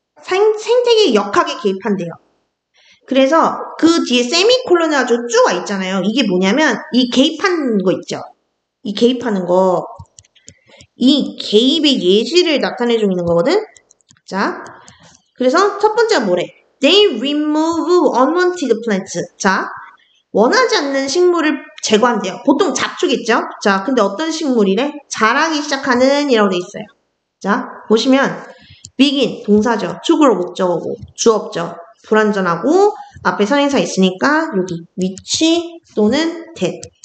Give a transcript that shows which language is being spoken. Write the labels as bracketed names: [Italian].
[Korean] 생태계 역학에 개입한대요. 그래서 그 뒤에 세미콜론이 아주 쭉 와 있잖아요. 이게 뭐냐면 이 개입하는 거 있죠. 이 개입하는 거. 이 개입의 예시를 나타내주고 있는 거거든. 자, 그래서 첫 번째가 뭐래? [English] They remove unwanted plants. [Korean] 자, 원하지 않는 식물을 제거한대요. 보통 잡초겠죠? 자, 근데 어떤 식물이래? 자라기 시작하는 이라고 돼 있어요. 자, 보시면 begin 동사죠. 축으로 목적어고 주어죠. 불완전하고 앞에 선행사 있으니까 여기 which 또는 that.